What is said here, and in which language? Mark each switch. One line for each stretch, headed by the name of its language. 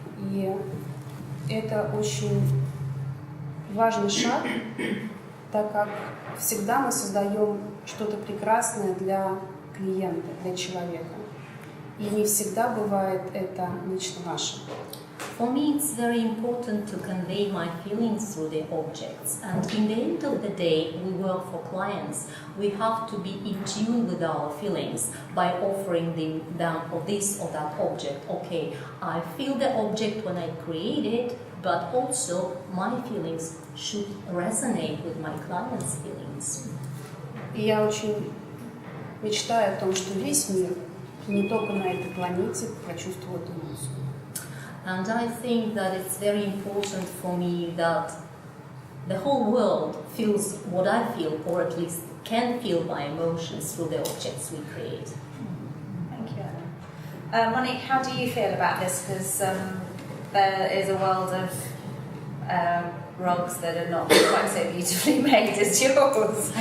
Russian: И это очень важный шаг, так как всегда мы создаем что-то прекрасное для клиента, для человека. И не всегда бывает это нечто наше.
English: For me, it's very important to convey my feelings through the objects. And in the end of the day, we work for clients. We have to be in tune with our feelings by offering them of this or that object. Okay, I feel the object when I create it, but also my feelings should resonate with my client's feelings.
Russian: И я очень мечтаю о том, что весь мир, не только на этой планете, прочувствовал эту эмоцию.
English: And I think that it's very important for me that the whole world feels what I feel, or at least can feel my emotions through the objects we create. Thank you, Helen. Monique, how do you feel about this? Because there is a world of rugs that are not quite so beautifully made as yours.